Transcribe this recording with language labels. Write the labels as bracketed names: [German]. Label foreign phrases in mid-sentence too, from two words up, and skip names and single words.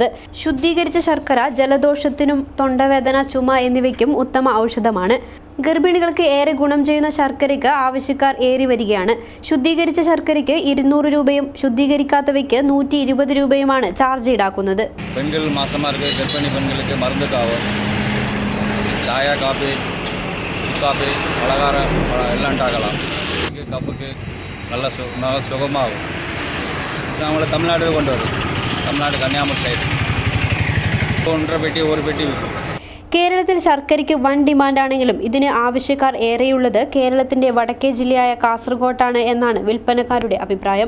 [Malayalam] ശുദ്ധീകരിച്ച ശർക്കര ജലദോഷത്തിനും തൊണ്ടവേദന, ചുമ എന്നിവയ്ക്കും ഉത്തമ ഔഷധമാണ്. ഗർഭിണികൾക്ക് ഏറെ ഗുണം ചെയ്യുന്ന ശർക്കരയ്ക്ക് ആവശ്യക്കാർ ഏറി വരികയാണ്. ശുദ്ധീകരിച്ച ശർക്കരയ്ക്ക് 200 രൂപയും ശുദ്ധീകരിക്കാത്തവയ്ക്ക് 120 രൂപയുമാണ് ചാർജ് ഈടാക്കുന്നത്. [Tamil] பெண்கள் மாசமாக இருக்க கர்ப்பிணி பெண்களுக்கு மருந்துக்காகும் [Malayalam] ചായ കാപ്പി കാപ്പി പലഹാരം എല്ലാം ഉണ്ടാക്കണം കപ്പയ്ക്ക് നല്ല സുഖമാകും. ഇത് നമ്മൾ തമിഴ്നാട്ടിൽ കൊണ്ടുവരും. തമിഴ്നാട് കന്യാകുമാരി സൈഡ് 1.5 പെട്ടി 1 പെട്ടി വിൽക്കും. കേരളത്തിൽ ശർക്കരയ്ക്ക് വൻ ഡിമാൻഡാണെങ്കിലും ഇതിന് ആവശ്യക്കാർ ഏറെയുള്ളത് കേരളത്തിന്റെ വടക്കേ ജില്ലയായ കാസർഗോട്ടാണ് എന്നാണ് വിൽപ്പനക്കാരുടെ അഭിപ്രായം.